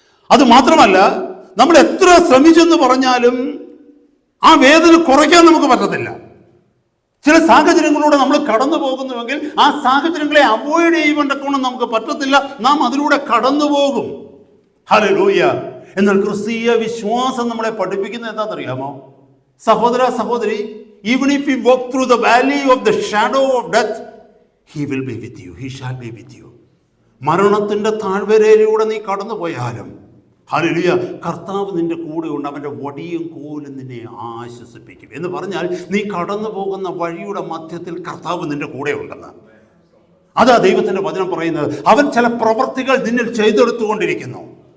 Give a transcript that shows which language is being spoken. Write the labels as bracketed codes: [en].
[ml] അത് മാത്രമല്ല, നമ്മൾ എത്ര ശ്രമിച്ചെന്ന് പറഞ്ഞാലും ആ വേദന കുറയ്ക്കാൻ നമുക്ക് പറ്റത്തില്ല. ചില സാഹചര്യങ്ങളിലൂടെ നമ്മൾ കടന്നു പോകുന്നുവെങ്കിൽ ആ സാഹചര്യങ്ങളെ അവോയ്ഡ് ചെയ്യുവാൻ നമുക്ക് പറ്റത്തില്ല. നാം അതിലൂടെ കടന്നു പോകും. ഹല്ലേലൂയ. എന്നാൽ ക്രിസ്തീയ വിശ്വാസം നമ്മളെ പഠിപ്പിക്കുന്നത് എന്താണെന്നറിയാമോ സഹോദര സഹോദരി? [en] Even if we walk through the valley of the shadow of death, he will be with you, he shall be with you. [ml] മരണത്തിന്റെ താഴ്വരയിലൂടെ നീ കടന്നു പോയാലും, ഹല്ലേലൂയ, കർത്താവ് നിന്റെ കൂടെ ഉണ്ട്. അവന്റെ വടിയും കോലും നിന്നെ ആശ്വസിപ്പിക്കും. എന്ന് പറഞ്ഞാൽ നീ കടന്നു പോകുന്ന വഴിയുടെ മധ്യത്തിൽ കർത്താവ് നിന്റെ കൂടെ ഉണ്ടെന്ന്. അതാ ദൈവത്തിന്റെ വചനം പറയുന്നത്. അവൻ ചില പ്രവൃത്തികൾ നിന്നിൽ ചെയ്തെടുത്തുകൊണ്ടിരിക്കുന്നു.